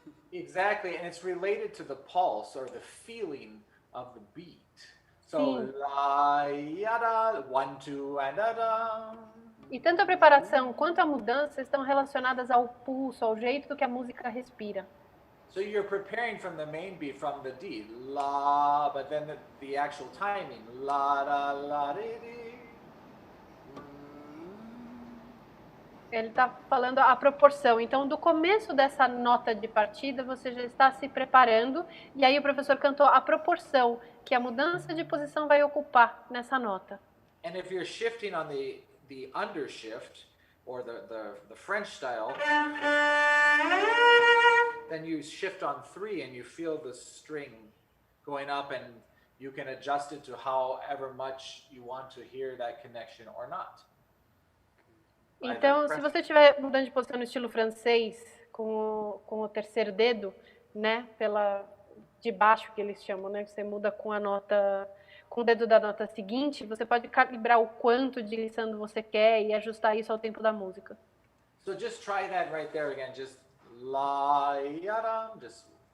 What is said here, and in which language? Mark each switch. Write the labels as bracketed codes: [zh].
[en] Exactly, and it's related to the pulse or the feeling of the beat. So, la, yada, 1, 2, and da. [pt] E tanto a preparação quanto a mudança estão relacionadas ao pulso, ao jeito que a música respira. [en] So you're preparing from the main beat, from the D, la, but then the actual timing, la, da, la, di, di. [pt] Ele está falando a proporção. Então, do começo dessa nota de partida, você já está se preparando. E aí o professor cantou a proporção que a mudança de posição vai ocupar nessa nota. [en] And if you're shifting on the undershift, or the French style, then you shift on 3 and you feel the string going up, and you can adjust it to however much you want to hear that connection or not. [pt] Então, se você estiver mudando de posição no estilo francês, com o terceiro dedo, né, de baixo que eles chamam, né, você muda com a nota, com o dedo da nota seguinte, você pode calibrar o quanto de glissando você quer e ajustar isso ao tempo da música. [en] So just try that right there again, just la yada, just.